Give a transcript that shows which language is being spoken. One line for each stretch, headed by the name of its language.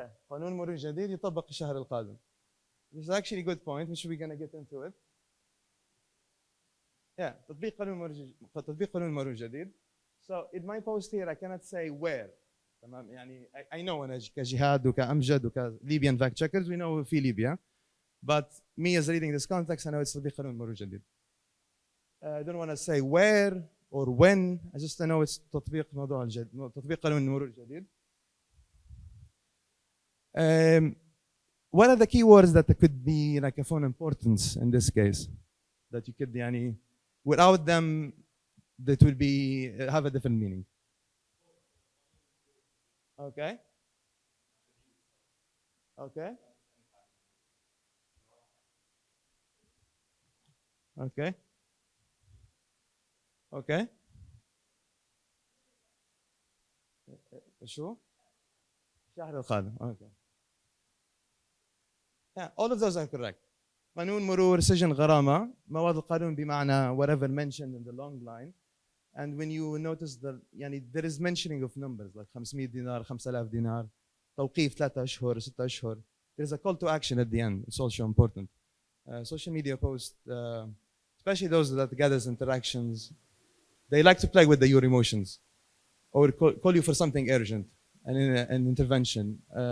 Arabic: قانون مرور جديد يطبق الشهر القادم.
English: This is actually a good point, which we're going to get into it.
Arabic: Yeah, تطبيق قانون المرور الجديد.
English: So in my post here I cannot say where.
Arabic: تمام يعني
English: I know
Arabic: أنا كجهاد وكأمجد وك-Libyan
English: fact checkers we know
Arabic: في ليبيا.
English: But me as reading this context I know it's
Arabic: تطبيق قانون المرور الجديد.
English: I don't want to say where or when. I just know it's
Arabic: تطبيق موضوع الجديد. تطبيق قانون المرور الجديد.
English: What are the keywords that could be like of importance in this case that you could يعني without them that will be have a different meaning? Okay. Okay. Okay. Okay.
Arabic: شو؟ الشهر القادم. Okay.
English: Yeah, all of those are correct.
Arabic: قانون مرور, سجن, غرامة, مواد القانون بمعنى
English: whatever mentioned in the long line. And when you notice that يعني there is mentioning of numbers like 500 دينار, 5000 دينار,
Arabic: توقيف 3 أشهر, 6 أشهر.
English: There's a call to action at the end. It's also important. Social media posts, especially those that gathers interactions, they like to play with your emotions or call you for something urgent, an intervention.